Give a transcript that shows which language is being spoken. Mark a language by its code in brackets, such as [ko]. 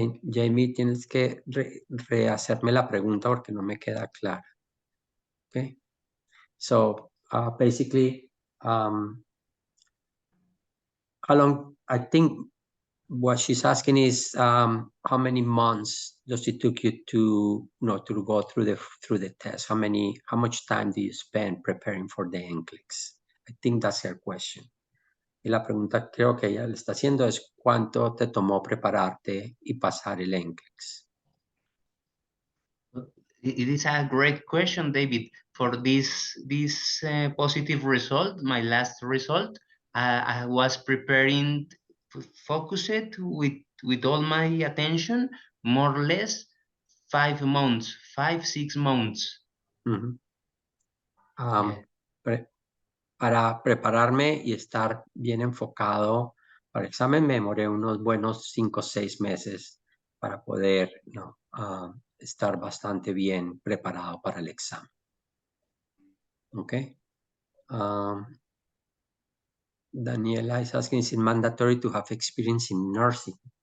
[es] Jamie, tienes que rehacerme la pregunta porque no me queda clara. [en] Okay. So basically, how long, I think what she's asking is how many months does it took you to to go through the test? How much time do you spend preparing for the NCLEX? I think that's her question. [es] Y la pregunta creo que ella le está haciendo es ¿cuánto te tomó prepararte y pasar el NCLEX? [en] It is a great question, David. For this positive result, my last result, I was preparing, focused with all my attention, more or less 5 months, 6 months. Uh-huh. Yeah. [es] Para prepararme y estar bien enfocado para el examen, me demoré unos buenos 5 o 6 meses para poder estar bastante bien preparado para el examen. [en] Okay. Daniela is asking, is it mandatory to have experience in nursing?